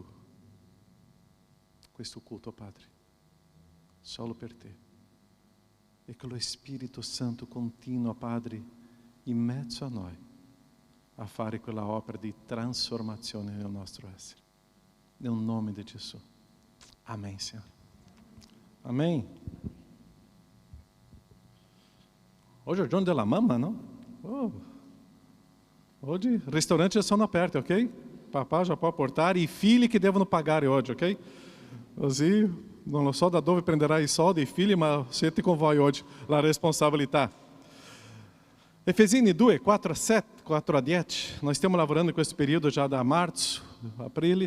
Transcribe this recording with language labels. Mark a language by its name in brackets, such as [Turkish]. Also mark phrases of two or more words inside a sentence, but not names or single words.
[Italian] Questo culto, Padre, solo per te. E che lo Spirito Santo continua, Padre, in mezzo a noi, a fare quella opera di trasformazione nel nostro essere. Nel nome di Gesù. [Portuguese] Amém, Senhor. Amém. Hoje é o [Italian] giorno della mamma, [Portuguese] não? Oh. [Italian] Oggi ristoranti sono aperti, ok? Papà [Portuguese] já pode [Italian] portare i figli che devono pagare oggi, ok? Così non so da dove prenderà i soldi i figli, ma siete con voi oggi la responsabilità. Efesini 2, 4 a 10. Nós stiamo lavorando in questo periodo già da marzo, aprile.